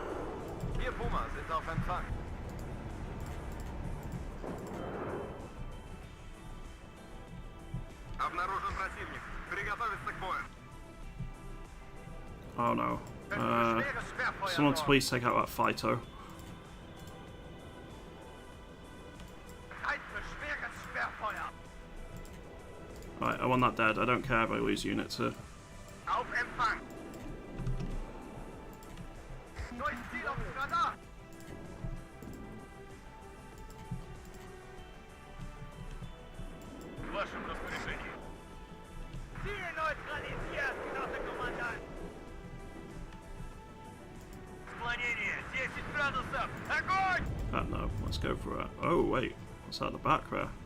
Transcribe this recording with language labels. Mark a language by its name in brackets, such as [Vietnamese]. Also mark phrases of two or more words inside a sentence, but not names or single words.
[English] Oh no. Someone please take out that Phyto. Right, I want that dead. I don't care if I lose units here. [German] Auf Empfang! Neues Ziel auf dem Radar! [Russian] Вашем распоряжении. [German] Ziel neutralisiert, Kommandant! [Russian] Склонение 10 градусов! Огонь! [English] No, let's go for it. Oh wait, what's at the back there?